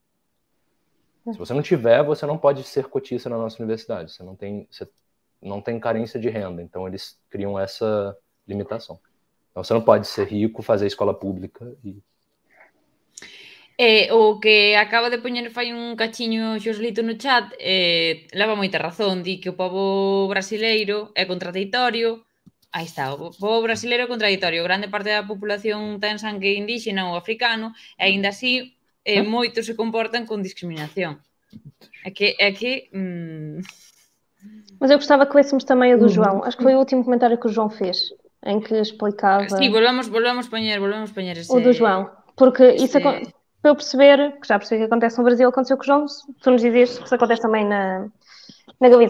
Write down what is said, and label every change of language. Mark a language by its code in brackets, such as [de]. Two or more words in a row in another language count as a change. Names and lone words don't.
[pt] Se você não tiver, você não pode ser cotista na nossa universidade. Você não tem carência de renda. Então, eles criam essa limitação. Então, você não pode ser rico, fazer escola pública e... [gl] O que acaba de poñer fai un cachiño Xoselito no chat leva moita razón, di que o pobo brasileiro é contradictorio. Aí está, o pobo brasileiro é contradictorio. Grande parte da populación ten sangue indígena ou africano e aínda así moitos se comportan con discriminación. [pt] É que Mas eu gostava que lêssemos também a do João. Acho que foi o último comentário que o João fez, em que explicava... [gl] Sim, volvemos poñer esse... [pt] O do João. Porque isso... Para eu perceber, que já percebi que acontece no Brasil, aconteceu com o João, tu nos dizias que isso acontece também na Galiza.